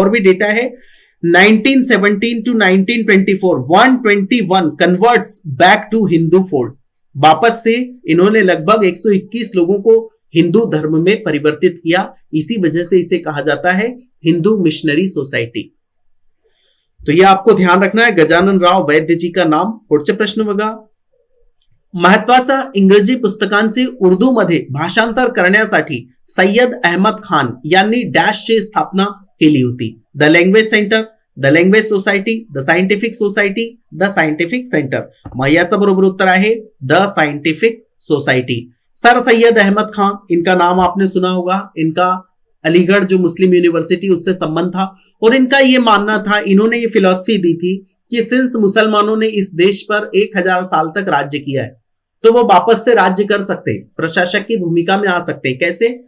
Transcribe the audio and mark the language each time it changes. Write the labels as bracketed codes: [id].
[hi] और भी डेटा है, [en] 1917 to 1924 121 converts back to Hindu fold. [hi] वापस से इन्होंने लगभग 121 लोगों को हिंदू धर्म में परिवर्तित किया। इसी वजह से इसे कहा जाता है हिंदू मिशनरी सोसाइटी। तो यह आपको ध्यान रखना है, गजानन राव वैद्य जी का नाम। [mr] पुढचे प्रश्न बघा, महत्वाचा इंग्रजी पुस्तकांचे उर्दू मध्ये भाषांतर करण्यासाठी सय्यद अहमद खान यांनी डॅशची स्थापना केली होती? The language centre, the language society, the scientific society, the scientific centre. मग याचं बरोबर उत्तर आहे the scientific society. [hi] Sir Syed Ahmad Khan, इनका नाम आपने सुना होगा। इनका अलीगढ़ जो मुस्लिम यूनिवर्सिटी उससे संबंध था, और इनका यह मानना था, इन्होंने ये फिलॉसफी दी थी कि सिंस मुसलमानों ने इस देश पर 1000 साल तक राज्य किया है, तो वो वापस से राज्य कर सकते हैं, प्रशासक की भूमिका में आ सकते हैं। कैसे?